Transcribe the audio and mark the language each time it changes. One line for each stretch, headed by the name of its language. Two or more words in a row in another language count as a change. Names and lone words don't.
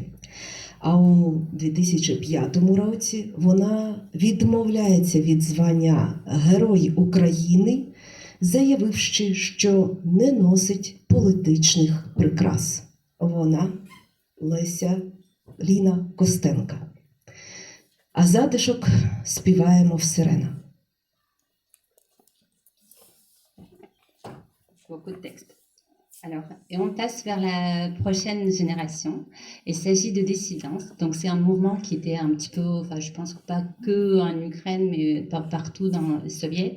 Ukrainian: А у 2005 році вона відмовляється від звання Герой України, заявивши, що не носить політичних прикрас. Вона Ліна Костенко. А затишок співаємо в сирена.
French: Beaucoup de textes. Alors, et on passe vers la prochaine génération. Il s'agit de Dissidence. Donc, c'est un mouvement qui était un petit peu, enfin, je pense pas que en Ukraine, mais partout dans les soviets.